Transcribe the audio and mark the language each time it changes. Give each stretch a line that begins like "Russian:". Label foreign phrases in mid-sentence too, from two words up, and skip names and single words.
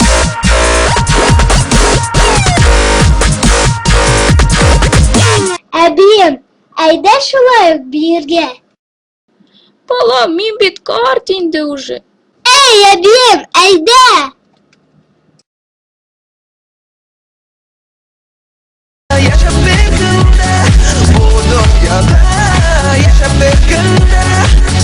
Tatar: Әбием, әйдә шулай ук биргә. Балам, мин бит карт инде уже. Эй, әбием, әйдә!
Turkish: Yaşa bir günde, bu dünyada yaşa bir günde.